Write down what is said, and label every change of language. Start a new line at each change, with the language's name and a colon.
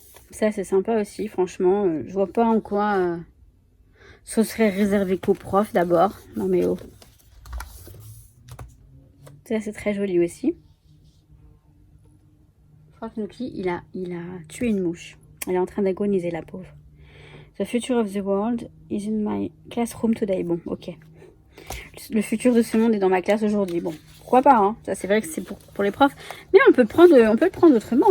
French: Ça, c'est sympa aussi, franchement. Je vois pas en quoi ce serait réservé qu'aux profs, d'abord. Non, mais oh. Ça, c'est très joli aussi. Je crois que Nuki, il a tué une mouche. Elle est en train d'agoniser, la pauvre.
English: The future of the world is in my classroom today.
French: Bon, ok. Le futur de ce monde est dans ma classe aujourd'hui. Bon, pourquoi pas, hein. Ça, c'est vrai que c'est pour les profs. Mais on peut le prendre autrement.